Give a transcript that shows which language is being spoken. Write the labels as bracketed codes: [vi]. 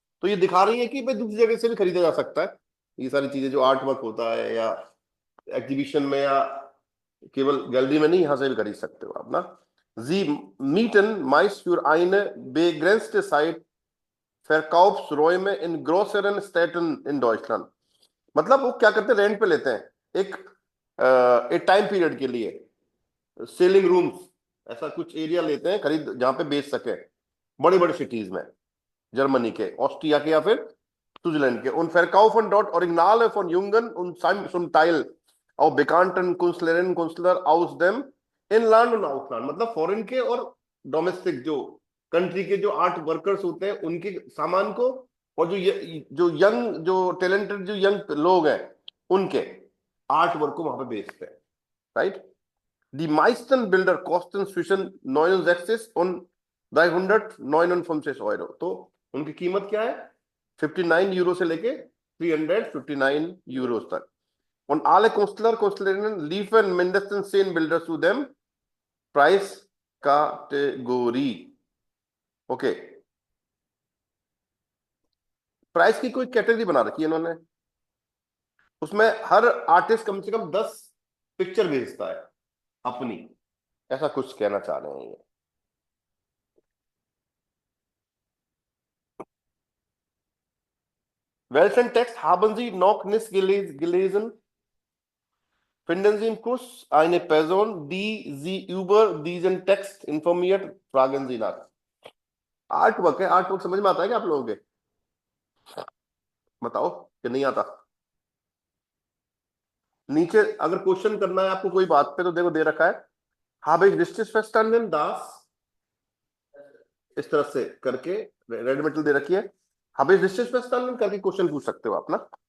[hi] तो ये दिखा रही है कि भाई दूसरी जगह से भी खरीदा जा सकता है, ये सारी चीजें जो आर्ट वर्क होता है या एग्जीबिशन में या केवल गैलरी में नहीं, यहां से भी खरीद सकते हो आप ना। [de] Sie mieten meist für eine begrenzte Zeit Verkaufsräume in größeren Städten in Deutschland। [hi] मतलब वो क्या करते हैं, रेंट पे लेते हैं एक टाइम पीरियड के लिए, सेलिंग रूम्स, ऐसा कुछ एरिया लेते हैं खरीद जहां पे बेच सके बड़ी बड़ी सिटीज में, जर्मनी के, ऑस्ट्रिया के या फिर स्विट्जरलैंड के। उन [de] Verkaufen dort Originale von Jungen und zum Teil auch bekannten Künstlerinnen und Künstler aus dem Inland und Ausland, [hi] मतलब फॉरेन के और डोमेस्टिक जो कंट्री के जो आर्ट वर्कर्स होते हैं उनके सामान को, और जो यंग जो टैलेंटेड जो यंग लोग हैं उनके आर्ट वर्क को वहां पे बेचते हैं, right. [de] Die meisten Bilder kosten zwischen 69 und 359 Euro। [hi] तो उनकी कीमत क्या है? 59 यूरो से लेके 359 यूरो तक। [de] Und alle Künstler, Künstlerinnen liefern mindestens 10 Bilder zu dem Preiskategorie। [hi] Okay, price की कोई कैटेगरी बना रखी है इन्होंने, उसमें हर आर्टिस्ट कम से कम 10 पिक्चर भेजता है अपनी, ऐसा कुछ कहना चाह रहे हैं ये। [de] Welchen Text haben Sie noch nicht gelesen? Finden Sie im Kurs eine Person, die Sie über diesen Text informiert? Fragen Sie nach। [hi] Art work है, आर्ट वर्क समझ में आता है क्या आप लोगों के? बताओ कि नहीं आता? नीचे अगर क्वेश्चन करना है आपको कोई बात पे तो देखो दे रखा है, [de] habe ich richtig verstanden das, [hi] इस तरह से करके रेड मेटल दे रखी है, [de] habe ich richtig verstanden [hi] करके क्वेश्चन पूछ सकते हो आप ना।